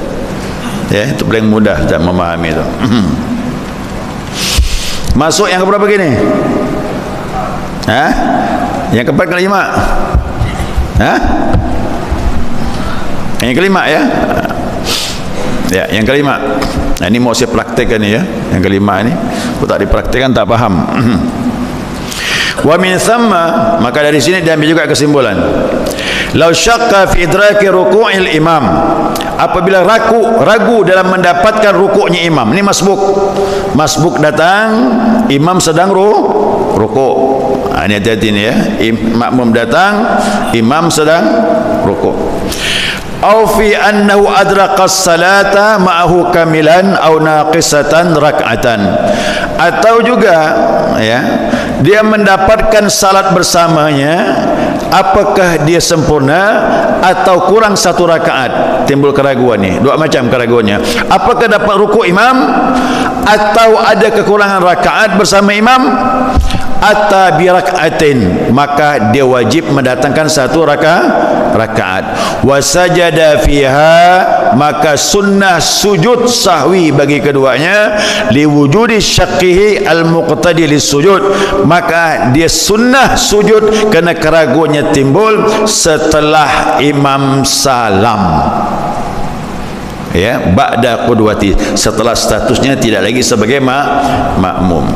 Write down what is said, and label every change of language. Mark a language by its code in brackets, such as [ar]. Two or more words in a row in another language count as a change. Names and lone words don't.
[ms] Ya, itu paling mudah tak memahami itu. Masuk yang keberapa gini? Yang keempat kelima? Yang kelima ya? Ya, yang kelima. Nah, ini mau saya praktekkan ni ya. Yang kelima ni, kalau tak dipraktekkan tak faham. [ar] ومن ثم, [ms] maka dari sini diambil juga kesimpulan. [ar] لو شك في إدراك ركوع الإمام, [ms] apabila ragu dalam mendapatkan rukuknya imam. Ini masbuk datang, imam sedang rukuk. Ini hati-hati ni ya. Makmum datang, imam sedang rukuk. [ar] أو في أنه أدرك الصلاة معه كاملا أو ناقصة ركعة, [ms] atau juga ya, dia mendapatkan salat bersamanya, apakah dia sempurna atau kurang 1 rakaat. Timbul keraguan ni, dua macam keraguannya. Apakah dapat rukuk imam atau ada kekurangan rakaat bersama imam? [ar] أتى بركعة, [ms] maka dia wajib mendatangkan 1 rakaat. [ar] وسجد فيها, [ms] maka sunnah sujud sahwi bagi keduanya, [ar] لوجود شكه المقتدي للسجود, [ms] maka dia sunnah sujud kerana keraguannya timbul setelah imam salam. Ya, [ar] بعد القدوة, [ms] setelah statusnya tidak lagi sebagai makmum.